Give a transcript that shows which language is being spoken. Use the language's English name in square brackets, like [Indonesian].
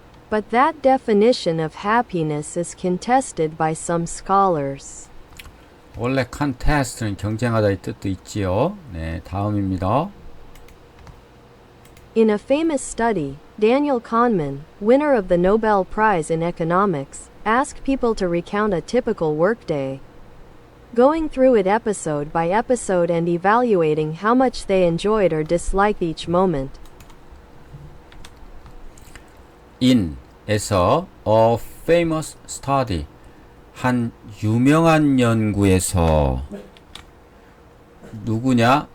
[English] But that definition of happiness is contested by some scholars. [Korean] 원래 contest는 경쟁하다의 뜻도 있지요. 네, 다음입니다. [English] In a famous study, Daniel Kahneman, winner of the Nobel Prize in Economics, asked people to recount a typical workday, going through it episode by episode and evaluating how much they enjoyed or disliked each moment. [Korean] in에서 [English] a famous study [Korean] 한 유명한 연구에서 누구냐?